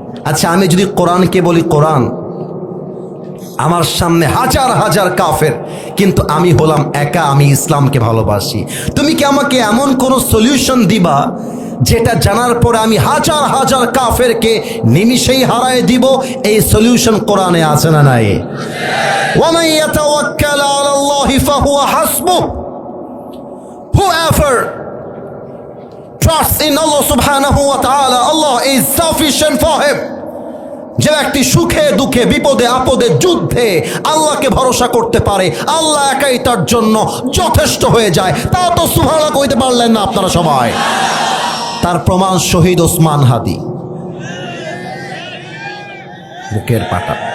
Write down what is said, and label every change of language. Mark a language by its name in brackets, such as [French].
[Bangla] আচ্ছা আমি যদি কোরআনকে বলি, কোরআন, আমার সামনে হাজার হাজার কাফের, কিন্তু আমি হলাম একা, আমি ইসলামকে ভালোবাসি। তুমি কি আমাকে এমন কোন সলিউশন দিবা যেটা জানার পরে আমি হাজার হাজার কাফেরকে নিমিষেই হারায় দিব? এই সলিউশন কোরআনে আছে না নাই? [Arabic] ওয়ামান ইয়াতাওয়াক্কাল আলাল্লাহি ফাহুয়া হাসবুহ। [English] Whoever trusts in Allah subhanahu wa ta'ala, Allah is sufficient for him. [Bangla] যে ব্যক্তি সুখে দুঃখে বিপদে আপদে যুদ্ধে আল্লাহকে ভরসা করতে পারে, আল্লাহ একাই তার জন্য যথেষ্ট হয়ে যায়। তাও তো সুবহানাল্লাহ কইতে পারলেন না আপনারা সবাই। তার প্রমাণ শহীদ ওসমান হাদি, বুকের পাটা।